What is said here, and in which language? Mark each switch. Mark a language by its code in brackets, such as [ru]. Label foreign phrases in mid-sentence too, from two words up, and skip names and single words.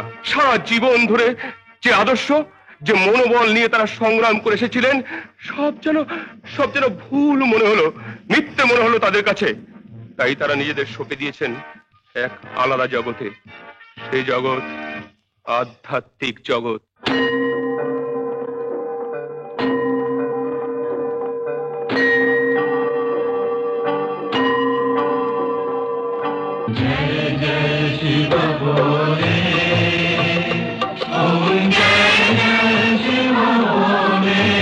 [bn] সারা জীবন ধরে যে আদর্শ, যে মনোবল নিয়ে তারা সংগ্রাম করে এসেছিলেন, সব যেন ভুল মনে হলো, মিথ্যে মনে হলো তাদের কাছে। তাই তারা নিজেদের সঁপে দিয়েছেন এক আলাদা জগতে। সেই জগৎ আধ্যাত্মিক জগৎ। [hi] जय जय शिव बोले, ओम जय जय शिव बोले।